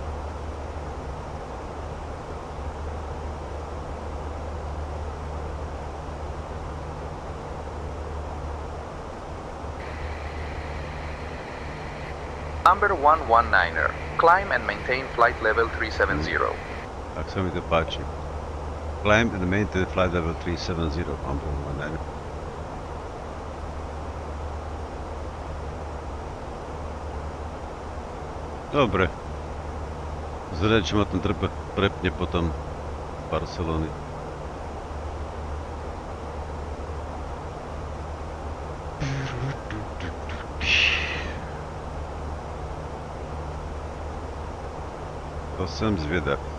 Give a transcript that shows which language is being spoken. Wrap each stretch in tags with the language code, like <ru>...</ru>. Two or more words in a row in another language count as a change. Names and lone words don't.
<en>Amber 119er, climb and maintain flight level 370.</en> <sk>Tak sa mi to páči.</sk> <en>Climb and maintain flight level 370, Amber 119.</en> <sk>Dobre. Zrejme, či ma ten prepne potom Barcelony. To som zvedavý.</sk>